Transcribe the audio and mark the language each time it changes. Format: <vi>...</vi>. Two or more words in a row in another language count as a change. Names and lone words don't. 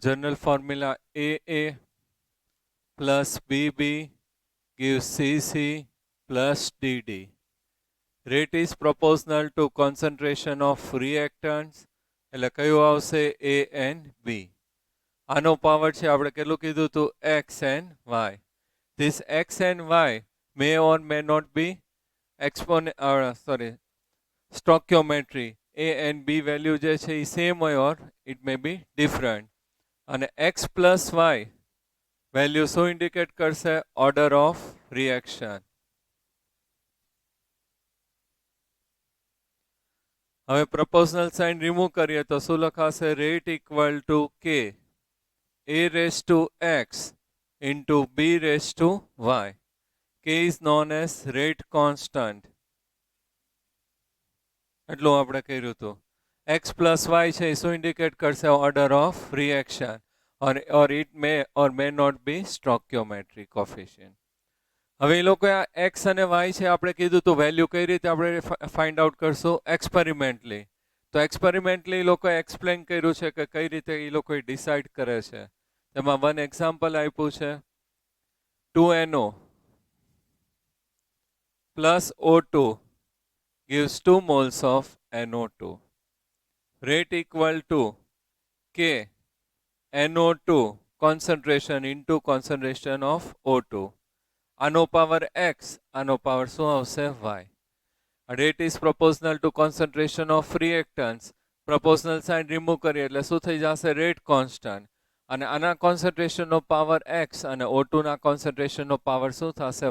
<en>general formula AA plus BB gives CC plus DD. Rate is proportional to concentration of reactants.</en> <gu>એટલે કયું આવશે ANB. આનો પાવર છે આપણે કેટલું કીધું હતું</gu> <en>X and Y. This X and Y may or may not be stoichiometry. A and B value</en> <gu>જે છે એ</gu> <en>same</en> <gu>હોય</gu> <en>or it may be different.</en> <gu>અને</gu> <en>X plus Y value</en> <gu>શું ઇન્ડિકેટ કરશે</gu> <en>order of reaction.</en> <gu>હવે</gu> <en>proportional sign remove</en> <gu>કરીએ તો શું લખાશે</gu> <en>rate equal to K A raised to X into B raised to Y. K is known as rate constant.</en> <gu>એટલું આપણે કર્યું હતું.</gu> <en>X plus Y</en> <gu>છે એ શું</gu> <en>indicate</en> <gu>કરશે</gu> <en>order of reaction or it may or may not be stoichiometric coefficient.</en> <gu>હવે એ લોકો આ X અને Y છે આપણે કીધું તો વેલ્યુ કઈ રીતે આપણે ફાઇન્ડ આઉટ કરશું એક્સપેરિમેન્ટલી. તો એક્સપેરિમેન્ટલી એ લોકોએ એક્સપ્લેન કર્યું છે કે કઈ રીતે એ લોકો ડિસાઇડ કરે છે. તેમાં</gu> <en>one example</en> <gu>આપ્યું છે</gu> <en>2NO plus O2 gives 2 moles of NO2. Rate equal to K NO2 concentration into concentration of O2.</en> <gu>આનો પાવર X, આનો પાવર શું આવશે Y.</gu> <en>rate is proportional to concentration of reactants. proportional sign remove</en> <gu>કરીએ એટલે શું થઈ જશે?</gu> <en>rate constant.</en> <gu>અને આના કોન્સન્ટ્રેશનનો પાવર એક્સ અને O2 ના કોન્સન્ટ્રેશનનો પાવર શું થશે?</gu>